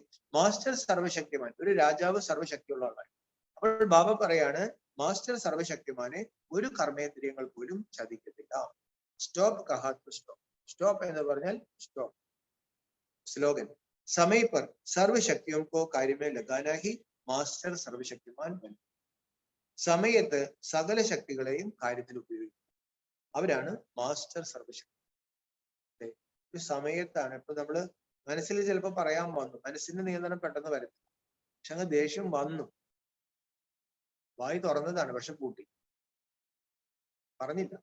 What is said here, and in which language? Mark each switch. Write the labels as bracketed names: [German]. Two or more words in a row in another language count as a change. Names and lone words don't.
[Malayalam] മാസ്റ്റർ സർവശക്തിമാൻ, ഒരു രാജാവ് സർവശക്തിയുള്ള ആളാണ്. അപ്പോൾ ബാബ പറയാണ് മാസ്റ്റർ സർവശക്തിമാനെ ഒരു കർമ്മേന്ദ്രിയങ്ങൾ പോലും ചതിക്കത്തില്ല. [Hindi] स्टॉप कहा तो स्टॉप. [Malayalam] സ്റ്റോപ്പ് എന്ന് പറഞ്ഞാൽ സ്റ്റോപ്പ്. [Hindi] സ്ലോഗൻ समय पर सर्वशक्तियों को कार्य में लगाना ही मास्टर सर्वशक्तिमान बन. [Malayalam] സമയത്ത് സകല ശക്തികളെയും കാര്യത്തിൽ ഉപയോഗിക്കും, അവരാണ് മാസ്റ്റർ സർവശക്തി. ഒരു സമയത്താണ്. ഇപ്പൊ നമ്മള് മനസ്സിൽ ചിലപ്പോൾ പറയാൻ വന്നു, മനസ്സിന്റെ നിയന്ത്രണം പെട്ടെന്ന് വരും, പക്ഷെ അങ്ങ് ദേഷ്യം വന്നു, വായി തുറന്നതാണ് പക്ഷെ പൂട്ടി, പറഞ്ഞില്ല.